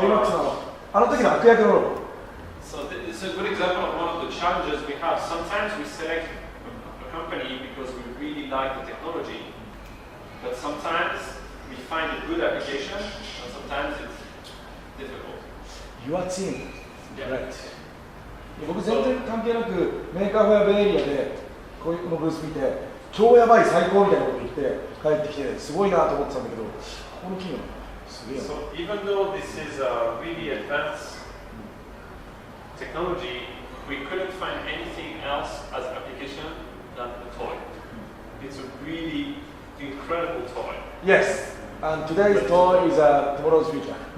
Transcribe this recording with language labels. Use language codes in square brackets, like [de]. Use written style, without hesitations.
[ja] ベイマックスのあの時の悪役のロボ。 [en] so it's a good example of one of the challenges we have. Sometimes we select a company because we really like the technology, but sometimes we find a good application, and sometimes it's difficult. Your team. Yeah. Right. [ja] 僕全然関係なくメーカーフェアベイエリアでこのブース見て超やばい最高みたいなこと言って帰ってきてすごいなと思ってたんだけどこの企業すげえな。 [en] So even though this is a really advanced technology, we couldn't find anything else as application than a toy. It's a really incredible toy. Yes. And today's toy is tomorrow's future.